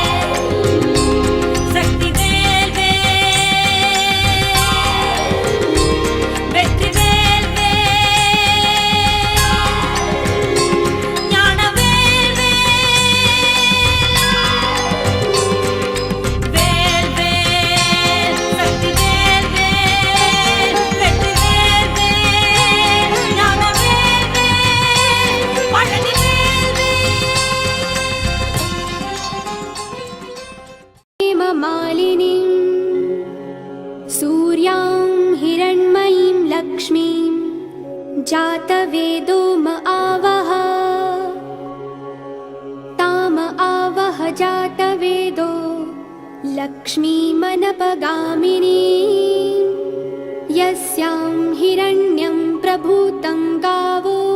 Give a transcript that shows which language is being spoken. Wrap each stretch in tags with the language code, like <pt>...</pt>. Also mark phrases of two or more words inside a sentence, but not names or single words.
<ta>சக்தி வேல் வேல் வெற்றி வேல் வேல் ஞான வேல் வேல் வேல் வேல் சக்தி வேல் வேல் வெற்றி வேல் வேல் ஞான வேல் வேல் பழனி வேல்</ta> <sa>हेममालिनीं सूर्यां हिरण्मयीं लक्ष्मीं जातवेदो म आवह ताम आवह जातवेदो लक्ष्मीमनपगामिनीं यस्यां हिरण्यं प्रभूतं गावो</sa>